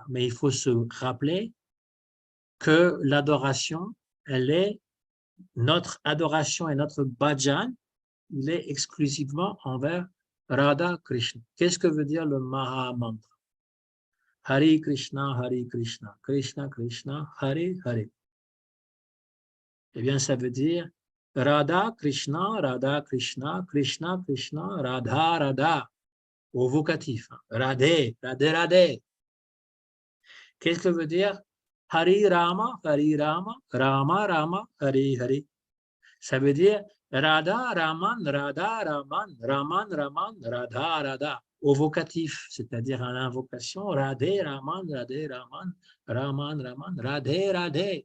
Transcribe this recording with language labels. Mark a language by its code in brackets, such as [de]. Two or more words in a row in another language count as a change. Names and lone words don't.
[fr] Mais il faut se rappeler que l'adoration, elle est notre adoration et notre bhajan, il est exclusivement envers Radha Krishna. Qu'est-ce que veut dire le Maha Mantra? Hari Krishna, Krishna Krishna, Hare Hare. Eh bien, ça veut dire Radha Krishna, Krishna Krishna, Radha Radha, au vocatif. Radhe, Radhe Radhe. Qu'est-ce que veut dire Hari Rama, Rama Rama, Hare Hare. Ça veut dire Radha Raman, Raman Raman, Radha Radha, au vocatif, c'est-à-dire à l'invocation, Radhe Raman, Raman Raman, Radhe Radhe.